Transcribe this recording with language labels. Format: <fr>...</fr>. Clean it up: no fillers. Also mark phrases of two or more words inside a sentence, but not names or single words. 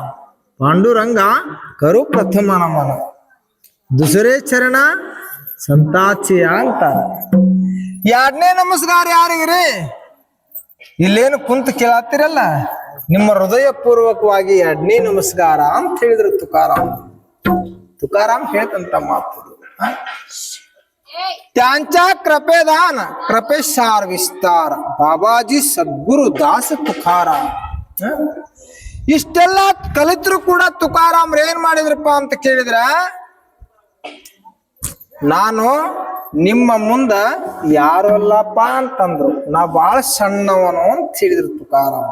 <mr>पांडुरंगा करू प्रथम नमन दुसरे चरण संतांचिया ಅಂತ.</mr> <kn>ಎರಡನೇ ನಮಸ್ಕಾರ ಯಾರಿಗ್ರಿ? ಇಲ್ಲೇನು ಕುಂತ ಕೇಳತ್ತಿರಲ್ಲ, ನಿಮ್ಮ ಹೃದಯ ಪೂರ್ವಕವಾಗಿ ಎರಡನೇ ನಮಸ್ಕಾರ ಅಂತ ಹೇಳಿದ್ರು ತುಕಾರಾಮ್. ತುಕಾರಾಮ್ ಹೇಳ್ತಂತ ಮಾತು.</kn> <mr>त्यांच्या कृपेदान कृपेशार विस्तार. बाबाजी सद्गुरु दास ತುಕಾರಾಮ್.</mr> <kn>ಇಷ್ಟೆಲ್ಲ ಕಲಿತರು ಕೂಡ ತುಕಾರಾಮ್ರು ಏನ್ ಮಾಡಿದ್ರಪ್ಪ ಅಂತ ಕೇಳಿದ್ರ, ನಾನು ನಿಮ್ಮ ಮುಂದ ಯಾರು ಅಲ್ಲಪ್ಪ ಅಂತಂದ್ರು. ನಾ ಬಾಳ ಸಣ್ಣವನು ಅಂತ ಹೇಳಿದ್ರು ತುಕಾರಾಮ್.</kn>